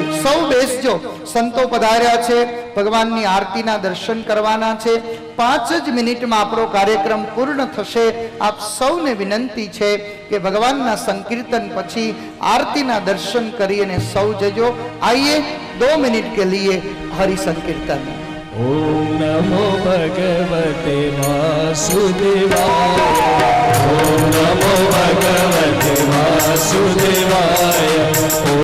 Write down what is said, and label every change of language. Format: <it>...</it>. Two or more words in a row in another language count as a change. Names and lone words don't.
<gu>સૌ બેસજો. સંતો પધાર્યા છે, ભગવાનની આરતીના દર્શન કરવાના છે. 5 જ મિનિટમાં આપણો કાર્યક્રમ પૂર્ણ થશે. આપ સૌને વિનંતી છે કે ભગવાનના સંકીર્તન પછી આરતીના દર્શન કરી અને સૌ જજો.</gu> <hi>આइए 2 मिनट के लिए हरि संकीर्तन.</hi> <sa>ओम नमो भगवते वासुदेवाय ओम नमो भगवते वासुदेवाय।</sa>